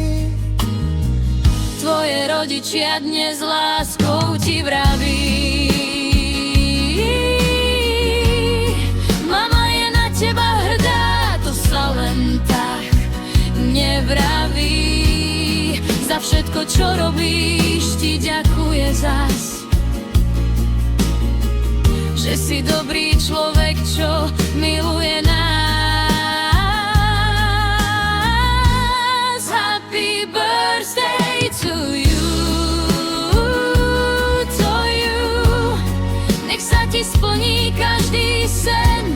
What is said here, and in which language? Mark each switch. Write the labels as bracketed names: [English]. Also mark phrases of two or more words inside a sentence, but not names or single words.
[Slovak] Tvoje rodičia dnes láskou ti vraví: mama je na teba hrdá, to sa len tak nevraví. Za všetko, čo robíš, ti ďakuje zas. Že si dobrý človek, čo miluje nás. [English] Happy birthday to you, to you. [Slovak] Nech sa ti splní každý sen.